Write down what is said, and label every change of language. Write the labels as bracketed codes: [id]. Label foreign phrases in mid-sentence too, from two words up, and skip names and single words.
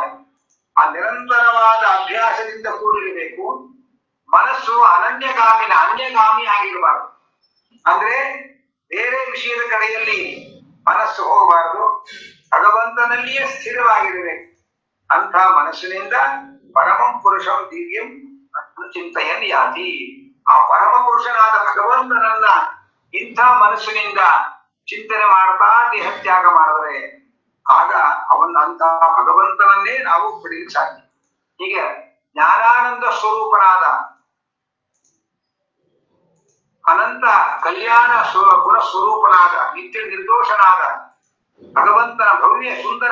[kn] ಆ ನಿರಂತರವಾದ ಅಭ್ಯಾಸದಿಂದ ಕೂಡಿರಬೇಕು. ಮನಸ್ಸು ಅನ್ಯಗಾಮಿ ಆಗಿರಬಾರದು. ಅಂದ್ರೆ ಬೇರೆ ವಿಷಯದ ಕಡೆಯಲ್ಲಿ ಮನಸ್ಸು ಹೋಗಬಾರದು, ಭಗವಂತನಲ್ಲಿಯೇ ಸ್ಥಿರವಾಗಿರಬೇಕು. ಅಂತ ಮನಸ್ಸಿನಿಂದ [sa] ಪರಮಂ ಪುರುಷಂ ದಿವ್ಯಂ [kn] ಚಿಂತೆಯನ್ನು ಯಾತಿ. ಆ ಪರಮ ಪುರುಷನಾದ ಭಗವಂತನನ್ನ ಇಂಥ ಮನಸ್ಸಿನಿಂದ ಚಿಂತನೆ ಮಾಡ್ತಾ ದೇಹತ್ಯಾಗ ಮಾಡಿದರೆ ಆಗ ಅಂತಹ ಭಗವಂತನನ್ನೇ ನಾವು ಪಡೆಯಲು ಸಾಧ್ಯ. ಹೀಗೆ ಜ್ಞಾನಾನಂದ ಸ್ವರೂಪನಾದ ಅನಂತ ಕಲ್ಯಾಣ ಗುಣಸ್ವರೂಪನಾದ ನಿತ್ಯ ನಿರ್ದೋಷನಾದ ಭಗವಂತನ ಭವ್ಯ ಸುಂದರ